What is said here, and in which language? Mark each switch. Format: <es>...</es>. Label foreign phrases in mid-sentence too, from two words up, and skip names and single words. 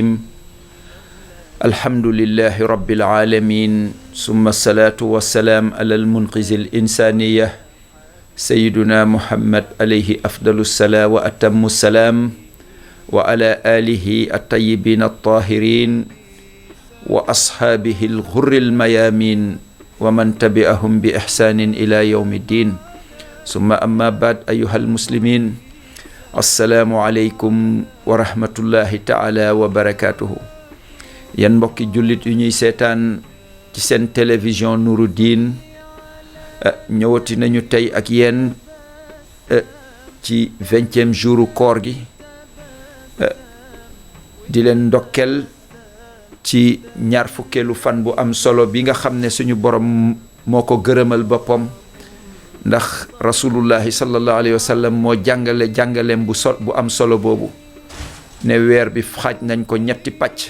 <ar>الحمد لله رب العالمين، ثم الصلاة والسلام على المنقذ الإنسانية سيدنا محمد عليه أفضل الصلاة وأتم السلام، وعلى آله الطيبين الطاهرين وأصحابه الغر الميامين ومن تبعهم بإحسان إلى يوم الدين. ثم أما بعد أيها المسلمين، السلام عليكم ورحمة الله تعالى وبركاته.</ar> <wo>yan mbokki jullit yu ñuy seetaan ci seen télévision Nouroudine, ñëwati nañu tey ak yéen ci 20e jouru koor gi, di leen ndokkel ci ñaar fukkeelu fan bu am solo bi nga xam ne suñu borom moo ko gërëmal boppam, ndax</wo> <ar>رسول الله صلى الله عليه وسلم</ar> <wo>moo jàngaleem bu am solo boobu ne weer bi xaaj nañ ko ñetti pàcc.</wo>